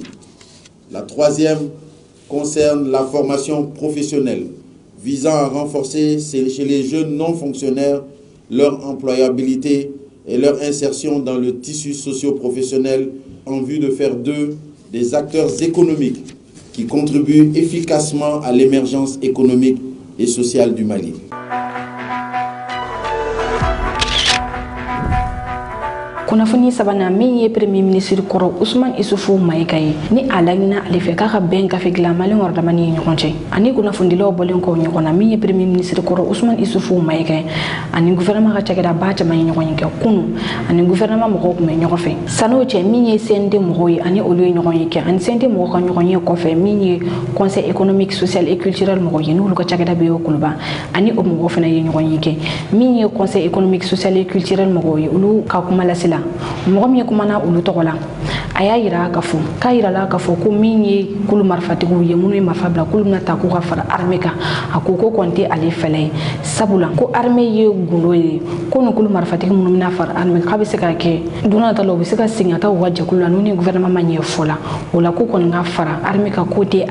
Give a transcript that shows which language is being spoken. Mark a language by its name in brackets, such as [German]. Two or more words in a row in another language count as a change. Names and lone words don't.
[French] La troisième concerne la formation professionnelle, visant à renforcer chez les jeunes non-fonctionnaires leur employabilité et leur insertion dans le tissu socio-professionnel en vue de faire d'eux des acteurs économiques qui contribuent efficacement à l'émergence économique et sociale du Mali. [Bambara] Kunnafoni sabana min ye [French] premier ministre [Bambara] kɔrɔ Usman Isufu Mayiga ye ni a laɲinina ale fɛ k'a ka bɛn gafe dilan maliyɛnw damani ye ɲɔgɔn cɛ ani kunnafonidilaw bɔlen kɔ ɲɔgɔn na min ye [French] premier ministre [Bambara] kɔrɔ Usman Isufu Mayiga ye ani gouvernement ka cakɛda ba caman ye ɲɔgɔn ye kɛ kunu ani gouvernement mɔgɔw tun bɛ ɲɔgɔn fɛ san'o cɛ min ye CND mɔgɔw ye ani olu ye ɲɔgɔn ye kɛ ani CND mɔgɔw ka ɲɔgɔn ye kɔfɛ min ye [French] conseil économique social et culturel [Bambara] mɔgɔw ye n'olu ka cakɛda bɛ o kuluba ani o mɔgɔw fana ye ɲɔgɔn ye kɛ min ye [French] conseil économique social et culturel [Bambara] mɔgɔw ye olu ka kuma lasela mɔgɔ min kumana olu tɔgɔ la a y'a yira k'a fɔ k'a yirala k'a fɔ ko min ye kulu marifatigiw ye minnu ye marifa bila k'olu bɛna ta k'u ka fara armée kan a ko kɔni tɛ ale fɛlɛ ye sabula ko armée ye gundo ye ko nin kulu marifatigi minnu bɛna fara armée k'a bɛ se ka kɛ don n'a nataw u bɛ se ka segin ka taa u ka jɛkulu la n'u ni gouvernement ma ɲɛ fɔ la o la ko kɔni ka fara armée kan k'o tɛ